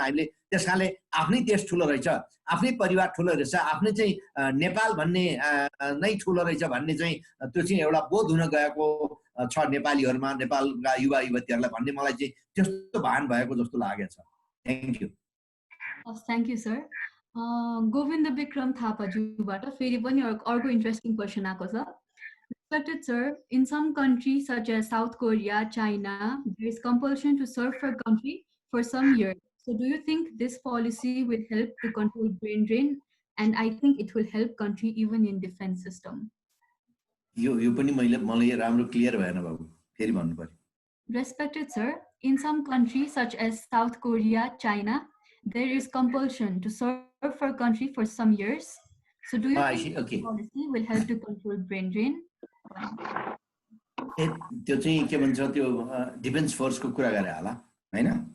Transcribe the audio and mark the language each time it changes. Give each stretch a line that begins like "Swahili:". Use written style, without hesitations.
Nepali: हामीले त्यसकारणले आफ्नै देश ठुलो रहेछ, आफ्नै परिवार ठुलो रहेछ, आफ्नै चाहिँ नेपाल भन्ने नै ठुलो रहेछ भन्ने चाहिँ त्यो चाहिँ एउटा बोध हुन गएको छ नेपालीहरुमा, नेपालका युवा युवतीहरुलाई भन्ने मलाई चाहिँ त्यस्तो भान भएको जस्तो लागेछ।
English: Thank you. Thank you sir.
Nepali: Govind Vikram थापाज्यूबाट फेरि पनि अर्को इन्ट्रेस्टिङ क्वेसन आएको छ।
English: Respected sir, in some countries such as South Korea, China, there is compulsion to serve for country for some years. So do you think this policy will help to control brain drain? And I think it will help country even in defense system.
Nepali: यो पनि मलाई राम्रो clear भएन बाबु, फेरि भन्नु पर्यो।
English: Respected sir, in some countries such as South Korea, China, there is compulsion to serve for country for some years. So do you think this policy will help to control brain drain?
Nepali: त्यो चाहिँ के भन्छ त्यो defence फोर्सको कुरा गरे होला हैन?